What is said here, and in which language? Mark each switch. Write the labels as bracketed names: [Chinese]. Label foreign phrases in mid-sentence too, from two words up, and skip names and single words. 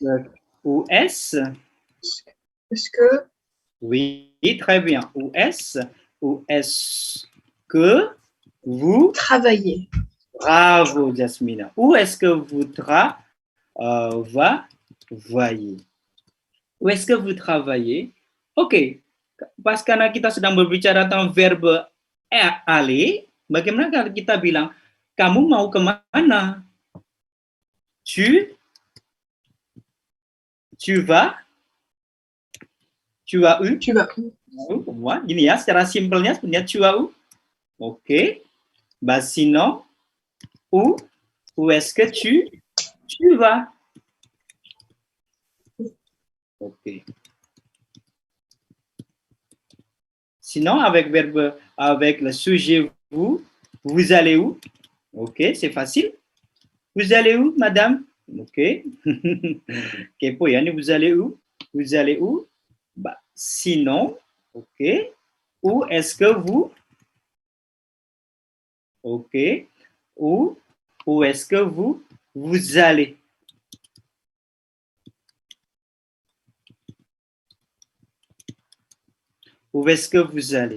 [French] que Oui, très bien. Où est-ce que vous travaillez? Bravo, Jasmina. Où est-ce que vous travaillez? Où est-ce que vous travaillez? [Indonesian] Oke, pas karena kita sedang berbicara tentang [French] verbe aller, [Indonesian] bagaimana kalau kita bilang, kamu mau kemana? [French] Tu vas où? [Indonesian] Wah, gini ya, secara simpelnya sebenarnya [French] tu vas où? [Indonesian] Oke. [French] Bah sinon, où est-ce que tu vas? Ok. Sinon, avec le sujet vous allez où? Ok, c'est facile. Vous allez où, madame? Ok. [Indonesian] Kepo ya, [French] vous allez où? Vous allez où? Bah, sinon, ok. Où est-ce que vous? Ok. Où est-ce que vous allez? Où est-ce que vous allez?